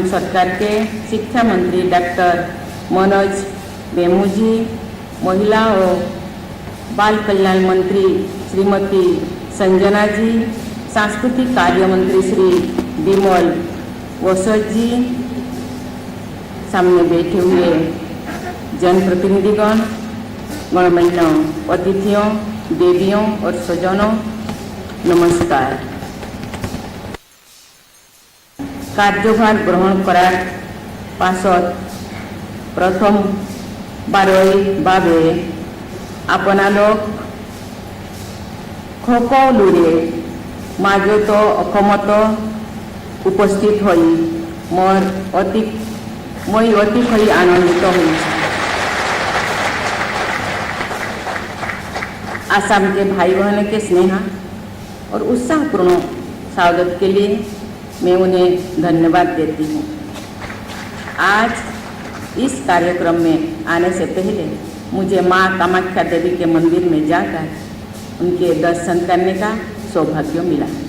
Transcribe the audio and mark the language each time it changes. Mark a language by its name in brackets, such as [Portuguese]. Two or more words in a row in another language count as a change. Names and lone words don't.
[Hindi] सरकार के शिक्षा मंत्री डॉक्टर मनोज मेमू जी, महिला और बाल कल्याण मंत्री श्रीमती संजना जी, सांस्कृतिक कार्य मंत्री श्री विमल वसत जी, सामने बैठे हुए जनप्रतिनिधिगण, गणमान्य अतिथियों, देवियों और स्वजनों, नमस्कार। [Assamese] কাৰ্যভাৰ গ্ৰহণ কৰাৰ পাছত প্ৰথম বাৰেই ভাবে আপোনালোক সকলোৰে মাজতো অসমত উপস্থিত হৈ মই অতিশয় আনন্দিত হৈছোঁ। [Hindi] असम के भाई बहनों के स्नेह और उत्साहपूर्ण स्वागत के लिए मैं उन्हें धन्यवाद देती हूँ। आज इस कार्यक्रम में आने से पहले मुझे माँ कामाख्या देवी के मंदिर में जाकर उनके दर्शन करने का सौभाग्य मिला।